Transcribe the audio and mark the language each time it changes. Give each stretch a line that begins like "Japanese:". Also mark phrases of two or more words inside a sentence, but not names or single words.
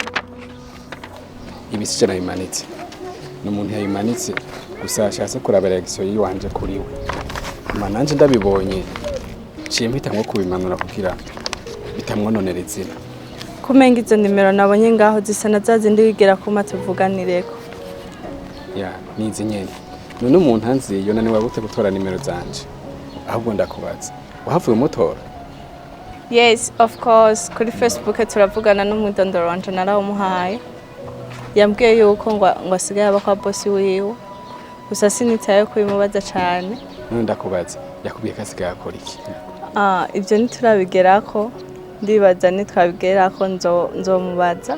Rundi: ibisi cyane bimanitse n'umuntu yayimanitse gusa yashatse kuraba reaction yiwanje kuri we mananje ndabibonye ciye mpita nko kubimanura kugira bitamwononera izina kumenga izo nimero nabonye ngaho zisa na zazindi wigera kuma tuvuganireko ya nizi nyene none umuntu anzi yo nani wabute gutora nimero zanje ahubwo ndakubaza wahavuye umutora?
English: Yes, of course.
Rundi: Kuri Facebook turavugana n'umudondoro wanje narawumuhaye. Yambwiye yuko ngo asigaye aba kwa boss wiwe. Gusa sinitaye kubimubaza cyane. Ndakubaza, yakubwiye ko asigaye akora iki? Ibyo ntiturabigerako. Ndibaza nitwabigerako nzomubaza.